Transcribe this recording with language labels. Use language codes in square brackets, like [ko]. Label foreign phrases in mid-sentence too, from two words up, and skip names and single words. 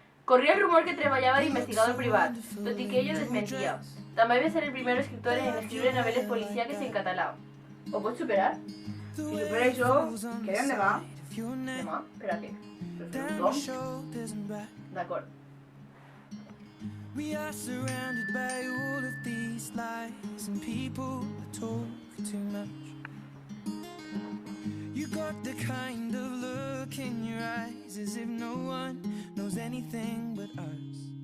[ca] Corria el rumor que treballava d'investigador privat, tot i que ell ho desmentia. També va ser el primer escriptor en escriure novel·les policíaques en català. Ho pots superar? Si supera això, quedem demà. Demà? Per a què? Per fer un tom? D'acord. [en] We are surrounded by all of these lies and people that talk too much. You got the kind of look in your eyes as if no one knows anything but us.